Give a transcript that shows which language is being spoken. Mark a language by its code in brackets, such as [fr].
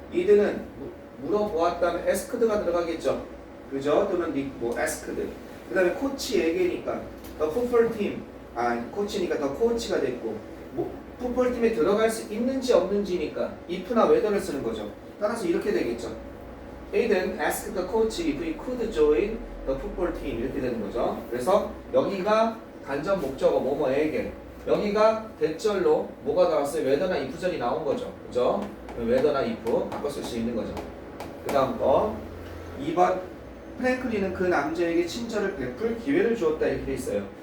[ko] 이든은 물어보았다면 에스크드가 들어가겠죠. 그죠? 또는 에스크드. 그 다음에 코치에게니까 더 풋볼팀. 코치니까 더 코치가 됐고 풋볼팀에 들어갈 수 있는지 없는지니까 if나 whether를 쓰는 거죠. 따라서 이렇게 되겠죠. [en] Aiden asked the coach if he could join the football team [ko] 이렇게 되는 거죠. 그래서 여기가 간접 목적어 뭐뭐에게 여기가 대절로 뭐가 나왔어요? whether나 if절이 나온 거죠. 그죠? whether나 if 바꿔 쓸 수 있는 거죠. 그 다음 거 2번 프랭클린은 그 남자에게 친절을 베풀 기회를 주었다 이렇게 돼 있어요.